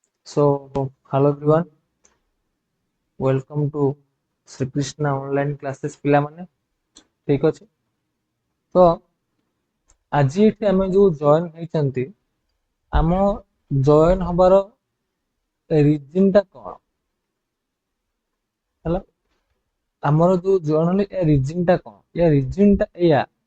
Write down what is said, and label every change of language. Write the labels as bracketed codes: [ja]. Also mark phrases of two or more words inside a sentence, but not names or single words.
[en] So, hello everyone, welcome to Sri Krishna online classes [or] ପିଲାମାନେ ଠିକ ଅଛି ତ ଆଜି ଏଠି ଆମେ ଯୋଉ ଜଏନ୍ ହେଇଛନ୍ତି ଆମ ଜଏନ୍ ହବାର ରିଜିନ ଟା କଣ ହେଲା ଆମର ଯୋଉ ଜଏନ୍ ହେଲେ ଏ ରିଜିନ ଟା କଣ ଏ ରିଜିନ ଟା ଏଇଆ